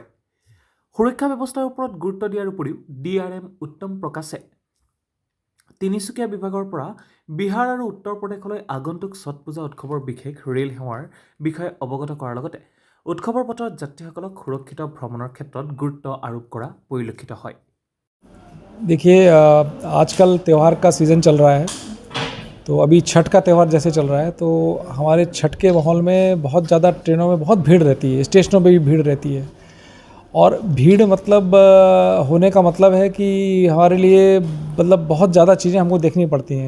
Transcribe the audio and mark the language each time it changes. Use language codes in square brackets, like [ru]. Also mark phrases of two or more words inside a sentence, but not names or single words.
[as] সুৰক্ষা ব্যৱস্থাৰ ওপৰত গুৰুত্ব দিয়াৰ উপৰিও DRM উত্তম প্ৰকাশে তিনিচুকীয়া বিভাগৰ পৰা বিহাৰ আৰু উত্তৰ প্ৰদেশলৈ আগন্তুক ছট পূজা উৎসৱৰ বিশেষ ৰেল সেৱাৰ বিষয়ে অৱগত কৰাৰ লগতে উৎসৱৰ বতৰত যাত্ৰীসকলক সুৰক্ষিত ভ্ৰমণৰ ক্ষেত্ৰত গুৰুত্ব আৰোপ কৰা পৰিলক্ষিত হয়। [hi] देखिए आजकल त्यौहार का सीज़न चल रहा है, तो अभी छठ का त्यौहार जैसे चल रहा है, तो हमारे छठ के माहौल में बहुत ज़्यादा ट्रेनों में बहुत भीड़ रहती है, स्टेशनों पे भी भीड़ रहती है। और भीड़ मतलब होने का मतलब है कि हमारे लिए मतलब बहुत ज़्यादा चीज़ें हमको देखनी पड़ती हैं।